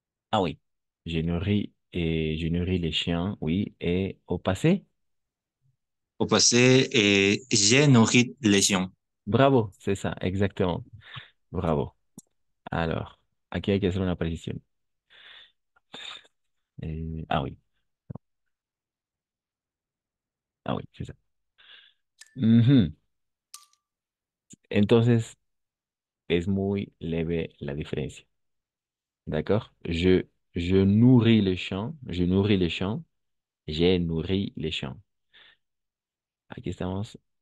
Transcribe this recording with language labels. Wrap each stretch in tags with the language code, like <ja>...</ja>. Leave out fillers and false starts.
<fr>Ah oui. Je nourris les chiens, oui. Et au passé? Au passé, j'ai nourri les chiens. Bravo, c'est ça, exactement. Bravo.</fr> <es>Alors, aquí hay que hacer una precisión.</es> <fr>Ah oui, ah oui, c'est ça. Ujú.</fr> <es>Entonces, es muy leve la diferencia.</es> <fr>¿D'accord? Je nourris les champs, je nourris les champs, j'ai nourri les champs.</fr> <es>Aquí estamos.</es>